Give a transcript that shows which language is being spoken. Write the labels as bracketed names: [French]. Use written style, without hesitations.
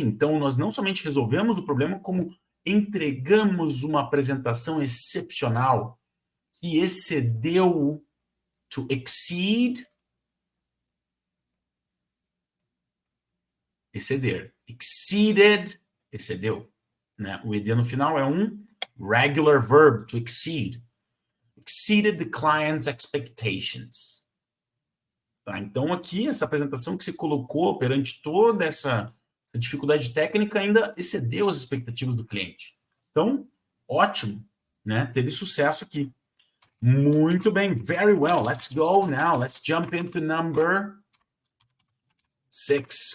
[Portuguese] Então, nós não somente resolvemos o problema, como entregamos uma apresentação excepcional que excedeu, to exceed, exceder. Exceeded, excedeu. Né? O ed no final é um regular verb, to exceed. [English] Exceeded the client's expectations. Tá? [Portuguese] Então, aqui, essa apresentação que se colocou perante toda essa dificuldade técnica ainda excedeu as expectativas do cliente. Então, ótimo, né? Teve sucesso aqui. Muito bem, [English] very well. Let's go now. Let's jump into number 6.